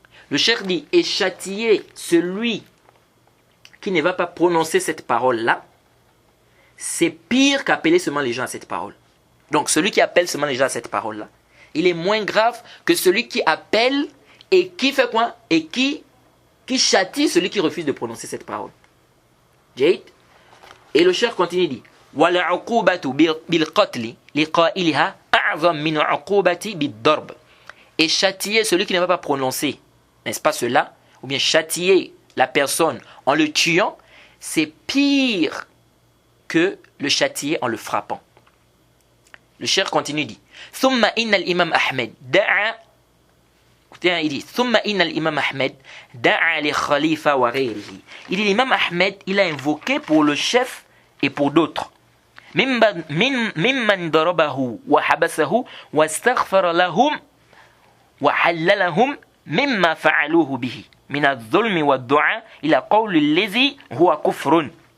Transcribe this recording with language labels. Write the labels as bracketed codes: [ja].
[fr] Le cheikh dit, et châtier celui qui ne va pas prononcer cette parole-là, c'est pire qu'appeler seulement les gens à cette parole. Donc celui qui appelle seulement les gens à cette parole-là, il est moins grave que celui qui appelle et qui fait quoi? Et qui châtie celui qui refuse de prononcer cette parole. Et le cheikh continue, dit [ar] وَلَعُقُوبَةُ بِالْقَتْلِ لِقَائِلِهَا أَعْظَمْ مِنْ عُقُوبَةِ بِالضَّرْبِ. [fr] Et châtier celui qui ne va pas prononcer, n'est-ce pas cela? Ou bien châtier la personne en le tuant, c'est pire que le châtier en le frappant. Le cheikh continue, dit [ar] ثُمَّ إِنَّ الْإِمَامَ أَحْمَدَ دَعَا. [fr] Écoutez, il dit [ar] ثُمَّ إِنَّ الْإِمَامَ أَحْمَدَ دَعَا لِخَلِيفَةٍ وَغَيْرِهِ. [fr] Il dit l'imam Ahmed, il a invoqué pour le chef et pour d'autres. [ar] مِمَّنْ ضَرَبَهُ وَحَبَسَهُ وَاسْتَغْفَرَ لَهُمْ وَحَلَّلَهُمْ مِمَّا فَعَلُوهُ بِهِ مِنَ الظُّلْمِ وَالدُّعَاءِ إِلَى قَوْلِ الَّذِي هُوَ كُفْرٌ.